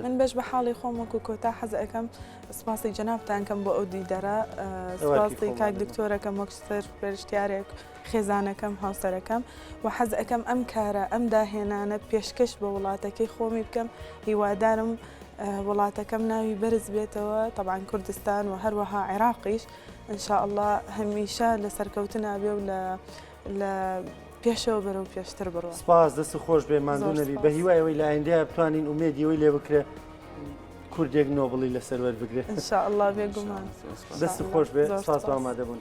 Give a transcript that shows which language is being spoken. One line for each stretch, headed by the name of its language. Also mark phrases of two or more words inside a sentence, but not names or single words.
Central Kurdish: من بەش بە حاڵی خۆم وەکو کۆتا حەز ئەەکەم سپاسی جەنابتان کەم بۆ ئەو دیدەرە سپاسی کاک دکتۆرەکەم وەک سەر پێشتیارێک خێزانەکەم هاوسەرەکەم و حەز ئەەکەم ئەم کارە ئەم داهێنانە پێشکەش بە وڵاتەکەی خۆمی بکەم هیوادارم وڵاتەکەم ناوی بەرز بێتەوە طبعا کوردستان و هەروەها عێراقیش
Arabic: إن شاء الله
Central Kurdish: هەمیشە لە سەرکەوتنا بێ و لە لە پێشەوە بەرەو پێشتر بڕوە. سپاس دەست خۆش بێ ماندوو زۆر نەبی سپاس. بە هیوایەوەی لە ئایندەیە بتوانین ئومێدیەوەی لێ بکرێ کوردێک نۆبڵی لەسەر وەربگرێت.
Arabic: ئینشاء الله بێگومان.
Central Kurdish: دەست خۆش بێ زۆر سپاس سپاس. ئامادەبوون.